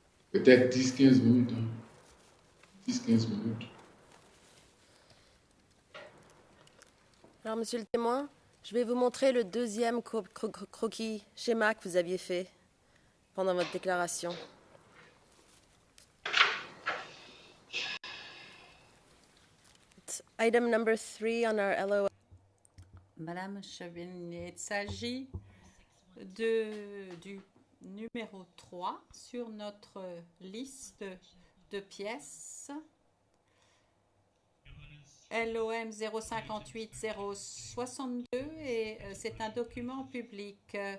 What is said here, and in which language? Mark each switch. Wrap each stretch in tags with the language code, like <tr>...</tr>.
<fr>Peut-être 10-15 minutes. Hein. 10-15 minutes. Alors, monsieur le témoin, je vais vous montrer le deuxième croquis, schéma que vous aviez fait pendant votre déclaration.</fr> <en>It's item number 3 on our LOA.</en> <fr>Madame Chevigny, il s'agit du numéro 3 sur notre liste de pièces. LOM 058062 et c'est un document public.</fr>